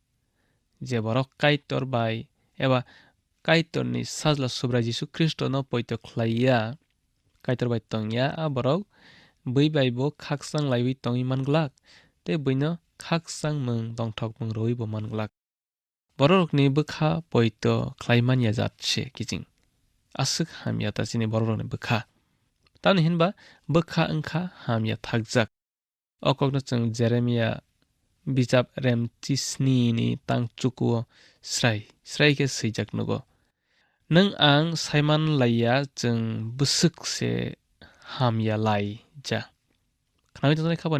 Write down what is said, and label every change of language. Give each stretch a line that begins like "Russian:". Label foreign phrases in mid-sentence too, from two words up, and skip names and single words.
Kok Borok: जे बरक काइतर बाय एबा काइतरनि साजला सुब्रा जिसु ख्रिस्ट न पोइतो ख्लाइया काइतर बाय तंया आ बरक बै बाय बो खाकसां लाइबै तङै मानग्लाक ते बैनो खाकसां मुं दंथक मुं रवि बो मानग्लाक बरकनि बोखा पोइतो ख्लाइमानिया जातसे किजिं asuk hamya tasini bororoni bokha tamni hinba bokha wngkha hamya thakjak okokno chung Jeremiah bijap remtisni ni tangchukuo srai ke swijak nugo nung ang saiman laiya chung busuk se hamya lai ja khnami tonai khabani